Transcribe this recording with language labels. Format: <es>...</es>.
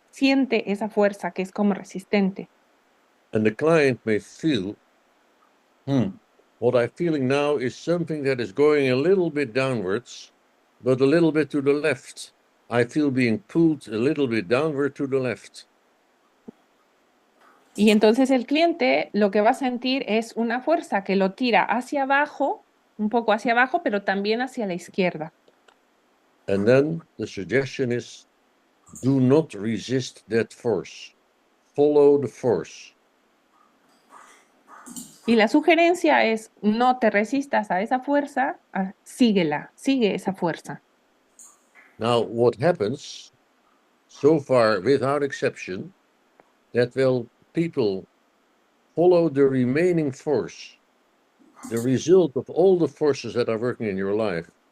<es>Siente esa fuerza que es como resistente.</es> <en>And the client may feel, what I'm feeling now is something that is going a little bit downwards, but a little bit to the left. I feel being pulled a little bit downward to the left.</en> <es>Y entonces el cliente lo que va a sentir es una fuerza que lo tira hacia abajo, un poco hacia abajo, pero también hacia la izquierda.</es> <en>And then the suggestion is, do not resist that force. Follow the force.</en> <es>Y la sugerencia es no te resistas a esa fuerza, síguela, sigue esa fuerza.</es> <en>Now, what happens so far, without exception, that people follow the remaining force, the result of all the forces that are working in your life.</en>